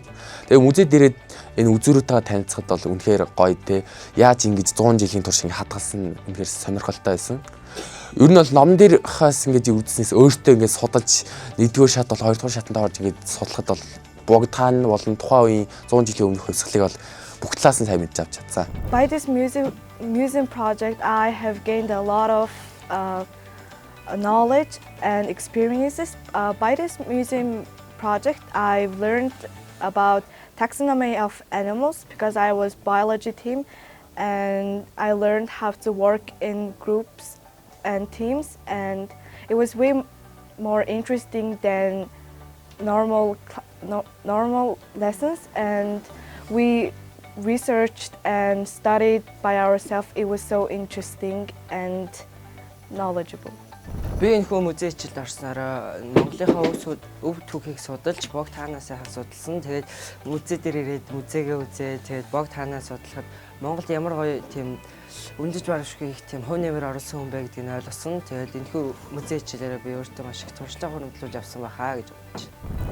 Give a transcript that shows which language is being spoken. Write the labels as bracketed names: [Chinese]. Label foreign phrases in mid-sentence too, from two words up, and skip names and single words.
[Mongolian] Тэгээд музей дээрээ энэ үзүүрүүдтэйгээ танилцахад бол үнэхээр гоё те. Яаж ингэж 100 жилийн турш ингэ хадгалсан үнэхээр сонирхолтой байсан. Ер нь бол номон дээр хаас ингэж үзснээс өөртөө ингэж судалж 1-р шат бол 2-р шатанд орж ингэж судлахад бол Богд хаан болон тухайн үеийн 100 жилийн өмнөх хувьсгалыг бол бүх талаас нь сайн мэдж авч чадсан. [English] By this museum project, I have gained a lot of knowledge and experiences. By this museum project, I've learned about taxonomy of animals because I was biology team, and I learned how to work in groups and teams, and it was way more interesting than normal lessons, and we researched and studied by ourselves. It was so interesting and knowledgeable. [Mongolian] Би энэ хүү музей хичээлд орсноор Монголынхаа өв түүхийг судалж Богд хаанаас асуудалсан. Тэгээд музей дээр ирээд музейгээ үзээ. Тэгээд Богд хаанаас судлахад Монголд ямар гоё тийм өндөж барашгүй их тийм хувь нэмэр оруулсан хүн бэ гэдгийг нь ойлгосон. Тэгээд энэ хүү музей хичээлээрээ би өөртөө маш их туршлагаа хөрвүүлж авсан байхаа гэж бодож байна.